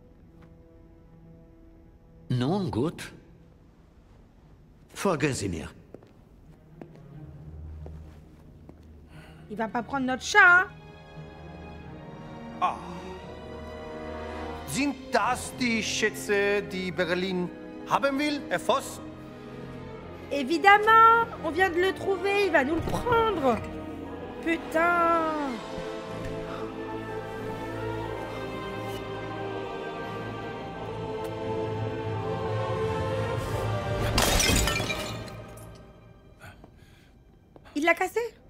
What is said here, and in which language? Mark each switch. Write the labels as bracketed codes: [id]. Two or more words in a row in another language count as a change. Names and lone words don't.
[de] Nun gut. Folgen Sie mir. [fr] Il va pas prendre notre chat, hein? Ah. [de] Sind das die Schätze, die Berlin haben will, Herr Voss? [fr] Évidemment! On vient de le trouver, il va nous le prendre! Putain! Il l'a cassé?